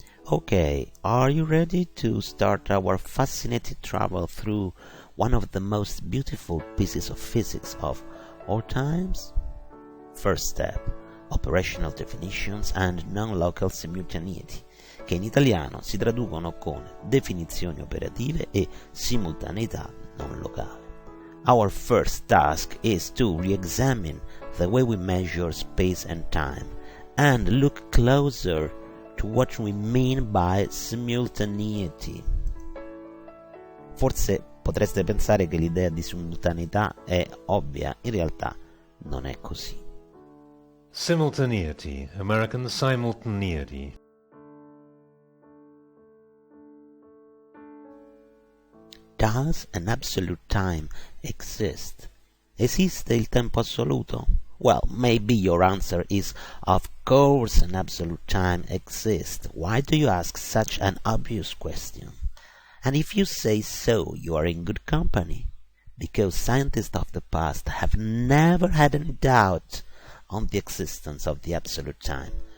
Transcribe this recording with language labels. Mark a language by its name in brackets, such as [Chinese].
[English] Okay, are you ready to start our fascinating travel through one of the most beautiful pieces of physics of all times? First step: operational definitions and non-local simultaneity. [Italian] che in italiano si traducono con definizioni operative e simultaneità non locale. [English] Our first task is to re-examine the way we measure space and time and look closer to what we mean by simultaneity. [Italian] Forse potreste pensare che l'idea di simultaneità è ovvia, in realtà non è così. [English] Simultaneity, American simultaneity. Does an absolute time exist? [Italian] Esiste il tempo assoluto? [English] Well, maybe your answer is, of course an absolute time exists. Why do you ask such an obvious question? And if you say so, you are in good company, because scientists of the past have never had any doubt on the existence of the absolute time.